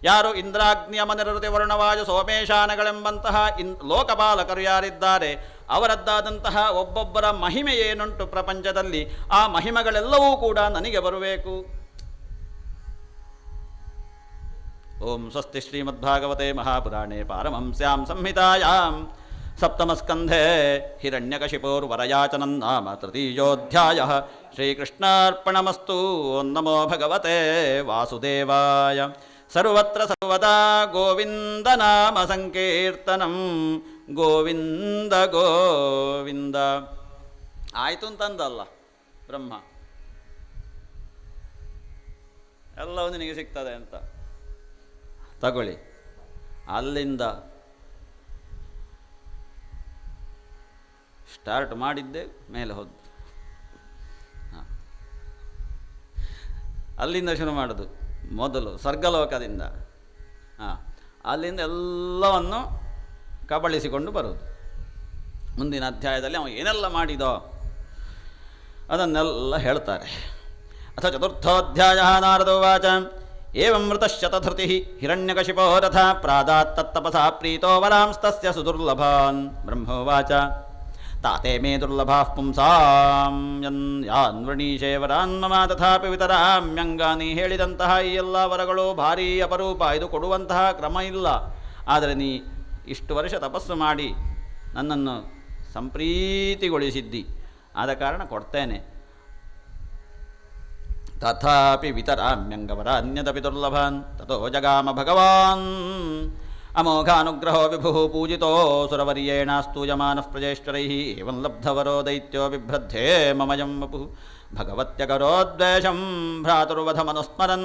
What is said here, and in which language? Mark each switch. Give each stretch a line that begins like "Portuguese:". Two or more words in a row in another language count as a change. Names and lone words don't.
Kannada: ಯಾರು ಇಂದ್ರಾಗ್ನಿಯ ಮನಿರತಿ ವರ್ಣವಾಯು ಸೋಮೇಶಾನಗಳೆಂಬಂತಹ ಲೋಕಪಾಲಕರು ಯಾರಿದ್ದಾರೆ, ಅವರದ್ದಾದಂತಹ ಒಬ್ಬೊಬ್ಬರ ಮಹಿಮೆ ಏನುಂಟು ಪ್ರಪಂಚದಲ್ಲಿ, ಆ ಮಹಿಮೆಗಳೆಲ್ಲವೂ ಕೂಡ ನನಗೆ ಬರಬೇಕು.
Sanskrit: ಓಂ ಸ್ವಸ್ತಿ ಶ್ರೀಮದ್ಭಾಗವತೆ ಮಹಾಪುರಾಣೇ ಪಾರಮಹಂಸ್ಯಾಂ ಸಂಹಿತಾಯಾಂ ಸಪ್ತಮಸ್ಕಂಧೆ ಹಿರಣ್ಯಕಶಿಪೋರ್ವರಯಾಚನಂ ನಾಮ ತೃತೀಯೋಧ್ಯಾಯಃ. ಶ್ರೀಕೃಷ್ಣಾರ್ಪಣಮಸ್ತು. ಓಂ ನಮೋ ಭಗವತೆ ವಾಸುದೇವಾಯ. ಸರ್ವತ್ರ ಸರ್ವದಾ ಗೋವಿಂದ ನಾಮ ಸಂಕೀರ್ತನಂ. ಗೋವಿಂದ ಗೋವಿಂದ.
Kannada: ಆಯಿತು ಅಂತಂದಲ್ಲ ಬ್ರಹ್ಮ, ಎಲ್ಲವೂ ನಿನಗೆ ಸಿಗ್ತದೆ ಅಂತ. ತಗೊಳ್ಳಿ, ಅಲ್ಲಿಂದ ಸ್ಟಾರ್ಟ್ ಮಾಡಿದ್ದೆ ಮೇಲೆ ಹೋದ್ದು. ಅಲ್ಲಿಂದ ಶುರು ಮಾಡೋದು ಮೊದಲು ಸ್ವರ್ಗಲೋಕದಿಂದ. ಅಲ್ಲಿಂದ ಎಲ್ಲವನ್ನು ಕಬಳಿಸಿಕೊಂಡು ಬರುವುದು. ಮುಂದಿನ ಅಧ್ಯಾಯದಲ್ಲಿ ಅವನು ಏನೆಲ್ಲ ಮಾಡಿದೋ ಅದನ್ನೆಲ್ಲ ಹೇಳ್ತಾರೆ.
Sanskrit: ಅಥ ಚತುರ್ಥೋಧ್ಯಾಯ. ನಾರದೋವಾಚ ಏವಂ ಮೃತಶ್ಶತಧೃತಿ ಹಿರಣ್ಯಕಶಿಪೋ ರಥ ಪ್ರಾದಾತ್ ತತ್ತಪಸಾ ಪ್ರೀತೋ ವರಾಂಸ್ತಸ್ಯ ಸುದುರ್ಲಭಾನ್. ಬ್ರಹ್ಮೋವಾಚ ತಾತೆ ಮೇ ದುರ್ಲಭಾಃ ಪುಂಸಾಂ ಯಾನ್ ವೃಣೀಶೇ ವರಾನ್ ಮಮ ತಥಾಪಿ ವಿತರಾಮ್ಯಂಗಾನಿ.
Kannada: ಹೇಳಿದಂತಹ ಈ ಎಲ್ಲ ವರಗಳು ಭಾರೀ ಅಪರೂಪ, ಇದು ಕೊಡುವಂತಹ ಕ್ರಮ ಇಲ್ಲ. ಆದರೆ ನೀ ಇಷ್ಟು ವರ್ಷ ತಪಸ್ಸು ಮಾಡಿ ನನ್ನನ್ನು ಸಂಪ್ರೀತಿಗೊಳಿಸಿದ್ದಿ, ಆದ ಕಾರಣ ಕೊಡ್ತೇನೆ.
Sanskrit: ತಥಾಪಿ ವಿತರಾಮ್ಯಂಗವರ ಅನ್ಯದಪಿ ದುರ್ಲಭಾನ್. ತಥೋ ಜಗಾಮ ಭಗವಾನ್ ಅಮೋಘಾನುಗ್ರಹೋ ವಿಭುಃ ಪೂಜಿತೋ ಸುರವರ್ಯೇಣ ಸ್ತೂಯಮಾನಃ ಪ್ರಜೇಶ್ವರೈಃ. ಏವಂ ಲಬ್ಧವರೋ ದೈತ್ಯೋ ಬಿಭ್ರದ್ಧೇ ಮಮಯಂ ವಪುಃ. ಭಗವತ್ಯಕರೋದ್ವೇಷಂ ಭ್ರಾತುರ್ವಧಮನುಸ್ಮರನ್.